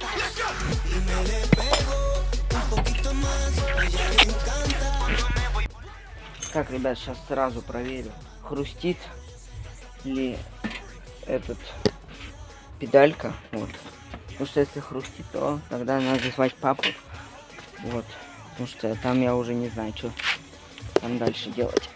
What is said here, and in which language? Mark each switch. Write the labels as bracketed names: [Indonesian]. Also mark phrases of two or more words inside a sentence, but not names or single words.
[Spanish] Y me le pego un poquito más, a ella le encanta. [Russian] Так, ребят, сейчас сразу проверю, хрустит ли этот педалька. Вот. Потому что если хрустит, то тогда надо звать папу. Вот. Потому что там я уже не знаю, что там дальше делать.